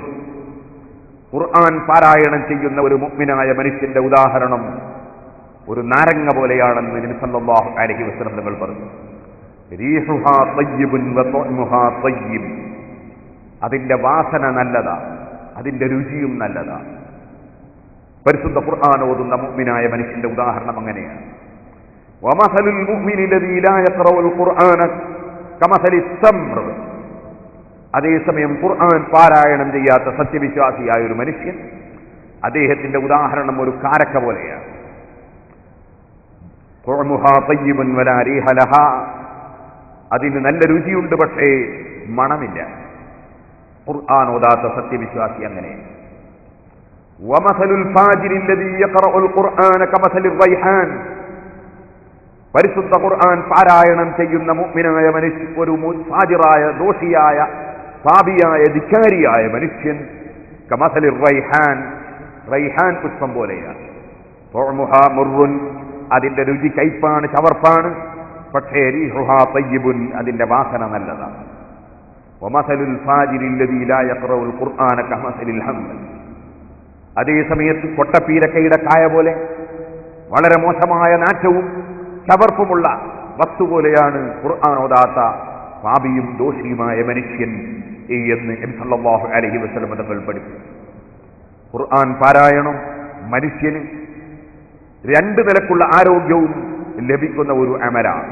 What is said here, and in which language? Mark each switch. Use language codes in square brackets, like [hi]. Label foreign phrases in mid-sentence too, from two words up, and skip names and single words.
[ml] ഖുർആൻ പാരായണം ചെയ്യുന്ന ഒരു മുഅ്മിനായ മനുഷ്യന്റെ ഉദാഹരണം ഒരു നാരങ്ങ പോലെയാണെന്ന് നബി [ar] صلى الله عليه وسلم [ml] തങ്ങൾ പറഞ്ഞു. [ar] ريحها طيب وطعمها طيب. [ml] അതിന്റെ വാസന നല്ലതാ, അതിന്റെ രുചിയും നല്ലതാണ്. പരിശുദ്ധ ഖുർആൻ ഓതുന്ന മുഅ്മിനായ മനുഷ്യന്റെ ഉദാഹരണം അങ്ങനെയാണ്. [ar] ومثل المؤمن الذي لا يقرأ القرآن كمثل التمر. [ml] അതേസമയം ഖുർആൻ പാരായണം ചെയ്യാത്ത സത്യവിശ്വാസിയായ ഒരു മനുഷ്യൻ, അദ്ദേഹത്തിന്റെ ഉദാഹരണം ഒരു കാരക്ക പോലെയാണ്. [ar] خرمها طيب ولا ريح لها, [ml] അതിന് നല്ല രുചിയുണ്ട് പക്ഷേ മണമില്ല. ഖുർആൻ ഓതാത്ത സത്യവിശ്വാസി അങ്ങനെ. [ar] ومثل الفاجر الذي يقرأ القرآن كمثل الريحان. [ml] പരിശുദ്ധ ഖുർആൻ പാരായണം ചെയ്യുന്ന മുഅ്മിനായ മനുഷ്യൻ, ഒരു ഫാജിറായ ദോഷിയായ പാപിയായ ധിക്കാരിയായ മനുഷ്യൻ, [ar] كمثل الريحان, [ml] റൈഹാൻ പുഷ്പം പോലെയാണ്. [ar] طعمها مر, [ml] അതിന്റെ രുചി കയ്പാണ്, ചവർപ്പാണ്, പക്ഷേ [ar] ريحها طيب, [ml] അതിന്റെ വാസന നല്ലതാണ്. [ar] ومثل الفاجر الذي لا يقرأ القرآن كمثل الحمل. [ml] അതേ സമയത്ത് കൊട്ടപ്പീരക്കയുടെ കായ പോലെ വളരെ മോശമായ നാറ്റവും ചവർപ്പുമുള്ള വസ്തു പോലെയാണ് ഖുർആൻ ഓതാത്ത പാപിയും ദോഷിയുമായ മനുഷ്യൻ എന്ന് നബി [ar] صلى الله عليه وسلم [ml] തങ്ങൾ പഠിപ്പിച്ചു. ഖുർആൻ പാരായണം മനുഷ്യന് രണ്ട് നിലക്കുള്ള ആരോഗ്യവും ലഭിക്കുന്ന ഒരു അമലാണ്.